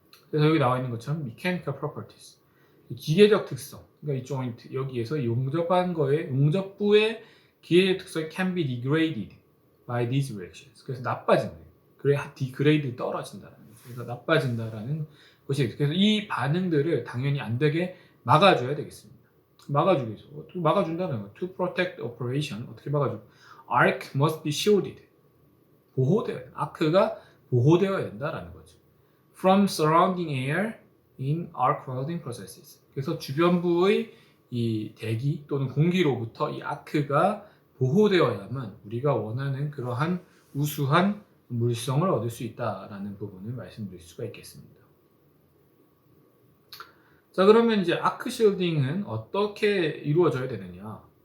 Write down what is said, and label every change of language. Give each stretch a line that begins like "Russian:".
Korean: 그래서 여기 나와 있는 것처럼
English: mechanical properties,
Korean: 기계적 특성, 그러니까 이 조인트 여기에서 용접한 거에 용접부의 기계적 특성이
English: can be degraded by these reactions.
Korean: 그래서 나빠진다. 그래 디그레이드 떨어진다라는 거죠. 그래서 나빠진다라는 것이. 그래서 이 반응들을 당연히 안 되게 막아줘야 되겠습니다. 막아주기 위해서 막아준다는 거.
English: To protect operation
Korean: 어떻게 막아줘?
English: Arc must be shielded.
Korean: 보호되어야 돼. 아크가 보호되어야 된다라는 거죠.
English: From surrounding air in arc welding processes.
Korean: 그래서 주변부의 이 대기 또는 공기로부터 이 아크가 보호되어야만 우리가 원하는 그러한 우수한 물성을 얻을 수 있다라는 부분을 말씀드릴 수가 있겠습니다. 자, 그러면 이제 아크 실딩은 어떻게 이루어져야 되느냐?